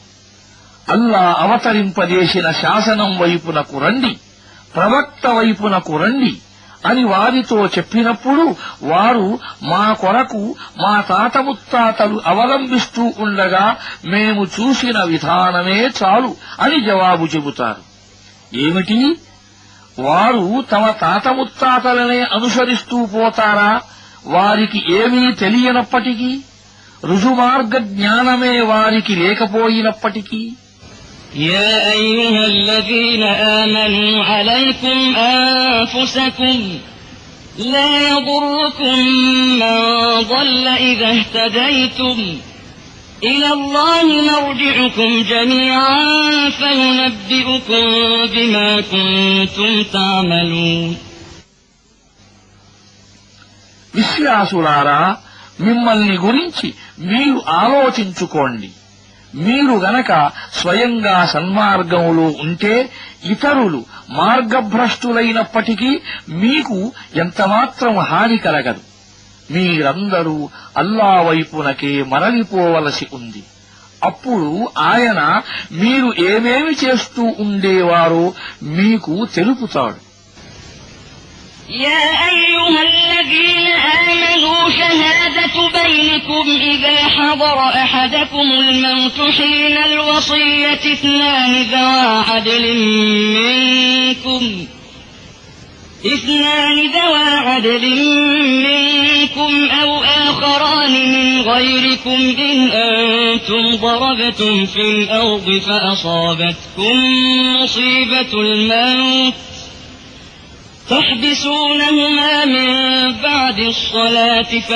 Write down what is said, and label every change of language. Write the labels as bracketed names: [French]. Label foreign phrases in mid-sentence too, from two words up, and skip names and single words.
[Telugu] అల్లా అవతరింపజేసిన శాసనం వైపునకు రండి, ప్రవక్త వైపునకు రండి అని వారితో చెప్పినప్పుడు వారు మా కొరకు మా తాత ముత్తాతలు అవలంబిస్తూ ఉండగా మేము చూసిన విధానమే చాలు అని జవాబు చెబుతారు. ఏమిటి? వారు తమ తాత ముత్తాతలనే అనుసరిస్తూ పోతారా? వారికి ఏమీ తెలియనప్పటికీ, రుజుమార్గ జ్ఞానమే వారికి లేకపోయినప్పటికీ. [Arabic] يا أيها الذين آمنوا عليكم أنفسكم لا يضركم من ضل إذا اهتديتم إلى الله مرجعكم جميعا فينبئكم بما كنتم تعملون. [Telugu] విశ్వాసులారా, మిమ్మల్ని గురించి మీరు ఆలోచించుకోండి. మీరు గనక స్వయంగా సన్మార్గంలో ఉంటే ఇతరులు మార్గభ్రష్టులైనప్పటికీ మీకు ఎంతమాత్రం హాని కలగదు. మీరందరూ అల్లా వైపునకే మరలిపోవలసి ఉంది. అప్పుడు ఆయన మీరు ఏమేమి చేస్తూ ఉండేవారో మీకు తెలుపుతాడు. [Arabic] يا أيها الذين آمنوا شهادة بينكم إذا حضر أحدكم الموت حين الوصية اثنان ذوى عدل منكم أو آخران من غيركم إن أنتم ضربتم في الأرض فأصابتكم مصيبة الموت تحبسونهما من بعد الصلاة